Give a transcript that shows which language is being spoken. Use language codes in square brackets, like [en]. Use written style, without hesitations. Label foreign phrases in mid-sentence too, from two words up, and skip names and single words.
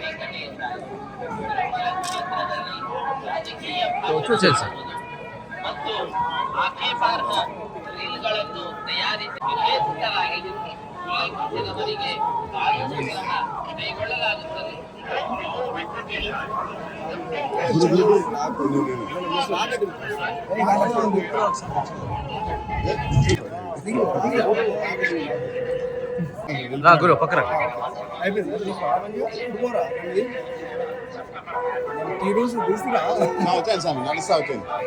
[te] రాజకీయ చూసేసి [kn] ಮತ್ತು ಆಕ್ಷೇಪಾರ್ಹ ರೀಲ್ಗಳನ್ನು ತಯಾರಿಸಿ ನಿಷೇಧಿಸಲಾಗಿದೆ. ಈ ಜನವರಿಗೆ ಕಾನೂನು ಕ್ರಮ ಕೈಗೊಳ್ಳಲಾಗುತ್ತದೆ. [te] గురు పక్కన ఈరోజు వచ్చాను స్వామి నడుస్తా వచ్చాను.